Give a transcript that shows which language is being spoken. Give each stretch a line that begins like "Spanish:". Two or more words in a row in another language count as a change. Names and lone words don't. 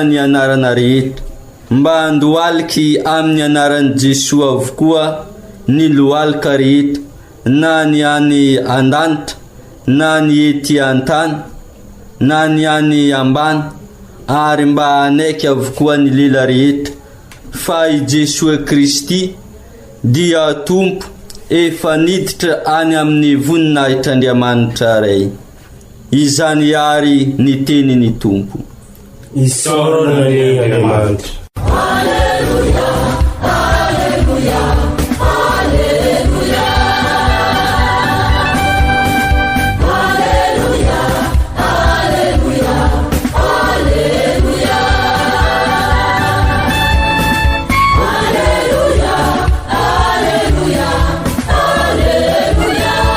Malagasy: ny anarana rehetra, mba handoaliky amin'ny anaran'i Jesosy avokoa ny lohalika rehetra, na ny any andanitra, na ny ety antany, na ny any ambany, ary mba hanaiky avokoa ny lela rehetra, fa i Jesosy Kristy dia Tompo, efa niditra any amin'ny voninahitr'Andriamanitra ray. Izany ary ny teny ny Tompo. Isaorana ny Andriamanitra. Alleluia, alleluia, alleluia. Alleluia, alleluia, alleluia. Alleluia, alleluia, alleluia.